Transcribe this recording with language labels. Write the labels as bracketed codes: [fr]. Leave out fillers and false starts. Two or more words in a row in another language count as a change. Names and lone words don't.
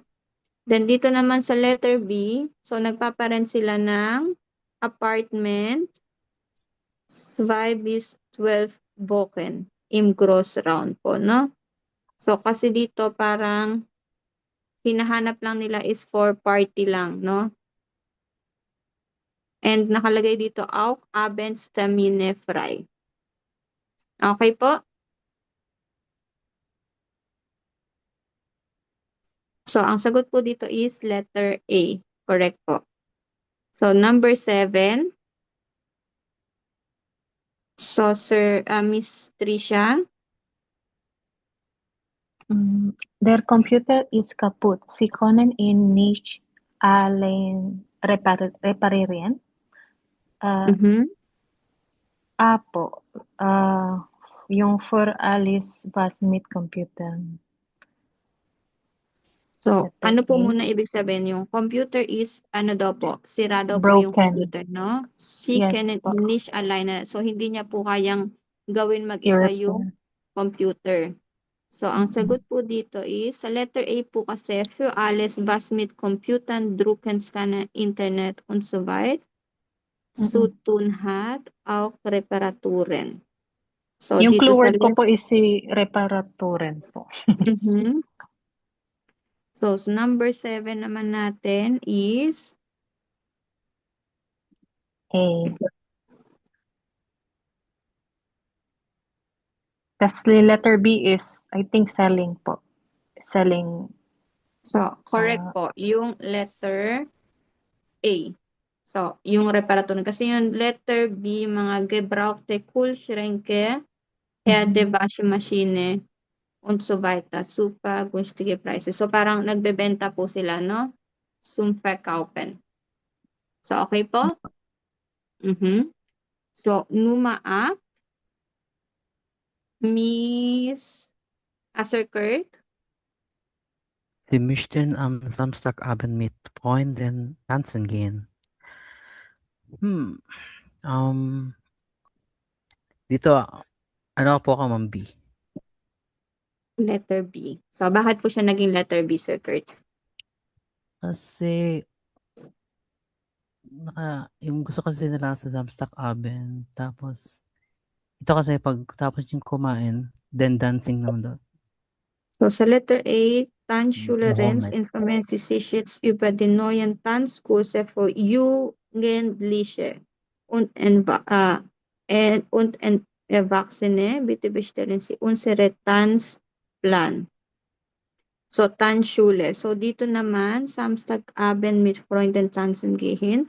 [tl] Then dito naman sa letter B, so nagpaparent sila ng apartment [de] 2 bis 12 Wochen im Großraum [tl] po, no? So, kasi dito parang hinahanap lang nila is [en] for party [tl] lang, no? And nakalagay dito, [de] auch Abendstermine frei. [tl] Okay po? So, ang sagot po dito is [en] letter A. [tl] Correct po. So, number 7. So, Miss Tricia. [en] Their computer is kaputt. [de] Sie können ihn nicht allein reparieren. [tl] Apo. [de] Yung for Alice was mit computer. [tl] So, ano po muna ibig sabihin? Yung computer is, ano daw po? Sira daw po yung [en] Broken. [tl] computer, no? She [en] Yes cannot [tl] po. [de] nicht alleine. [tl] So, hindi niya po kayang gawin mag-isa yung computer. So, ang sagot po dito is, sa [en] letter A [tl] po kasi, [de] für alles, was mit Computern, Drucken, Scannen, Internet und so weiter zu tun hat, auch Reparaturen. So, [tl] Yung dito clue sa word ko po is si reparaturen po. So, number 7 naman natin is A. [en] Tas letter B is, I think, selling po. Selling. [tl] So, correct po. Yung [en] letter A. [tl] So, yung [de] Reparaturen. [tl] Kasi yung letter B, mga [de] gebrauchte Kühlschränke, Herde, Waschmaschine, und so weiter. Super günstige Preise. [tl] So, parang nagbebenta po sila, no? [de] Zum Verkaufen. So, okay po? [tl] So, Nummer 8. Miss Asserkert. [de] Sie möchten am Samstagabend mit Freunden tanzen gehen. [tl] Dito, ano po ako, Ma'am B? [en] Letter B. [tl] So, bakit po siya naging letter B, Sir Kurt? Kasi, yung gusto kasi nila sa Samstagabend, tapos, ito kasi pag tapos yung kumain, then dancing naman daw. So, sa letter A, [en] The whole [de] Tanzschülerins [en] night. [de] informieren sich jetzt über die neuen Tanzkurse für Jugendliche und Erwachsene. Bitte bestellen Sie unsere Tanzplan. So, Tanzschule. So, [tl] dito naman, [de] Samstagabend mit Freunden tanzen gehen.